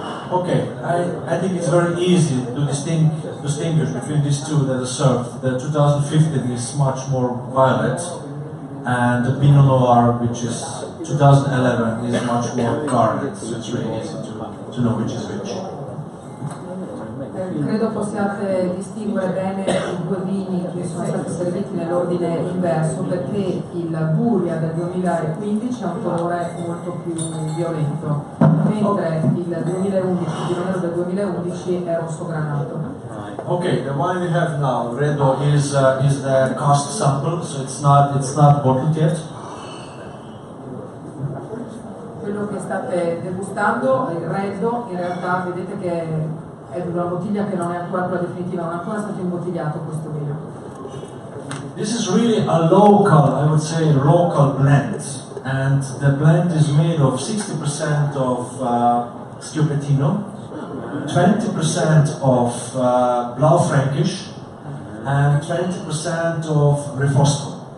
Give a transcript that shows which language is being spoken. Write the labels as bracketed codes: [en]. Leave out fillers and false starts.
[en] Okay, I think it's very easy to distinguish between these two that are served. The 2015 is much more violet, and the Pinot Noir, which is 2011, is much more garnet. So it's really easy to know which is which. [it] Credo possiate distinguere bene i 2 vini che sono stati serviti nell'ordine inverso, perché il Buria del 2015 ha un colore molto più violento, mentre il 2011, il vino nero del 2011 è rosso granato. [en] Okay, the wine we have now, Redo, is the cask sample, so it's not bottled yet. [it] Quello che state degustando, il Reddo, in realtà vedete che è una bottiglia che non è ancora quella definitiva, non è ancora stato imbottigliato questo vino. [en] This is really a local, I would say, local blend, and the blend is made of 60% of Schioppettino, 20% of Blaufränkisch, and 20% of Refosco.